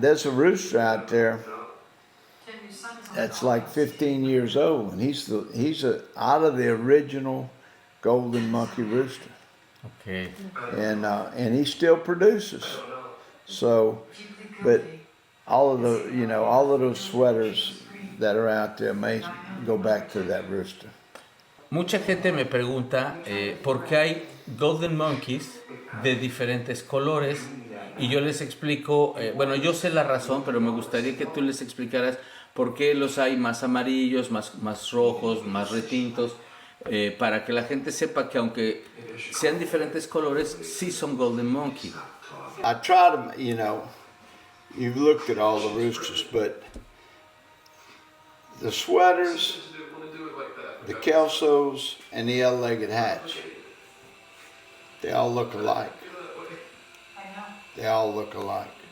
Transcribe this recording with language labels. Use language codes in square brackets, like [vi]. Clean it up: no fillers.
[en] There's a rooster out there that's like 15 years old, and he's out of the original Golden Monkey rooster. Okay. And he still produces. So, but all of those sweaters that are out there may go back to that rooster. [es] Mucha gente me pregunta por qué hay Golden Monkeys de diferentes colores, y yo les explico, bueno, yo sé la razón, pero me gustaría que tú les explicaras por qué los hay más amarillos, más rojos, más retintos, para que la gente sepa que aunque sean diferentes colores, sí son Golden Monkey. [en] I try to, you've looked at all the roosters, but the sweaters, the Kelsos, and the yellow-legged hatch, they all look alike. They all look alike.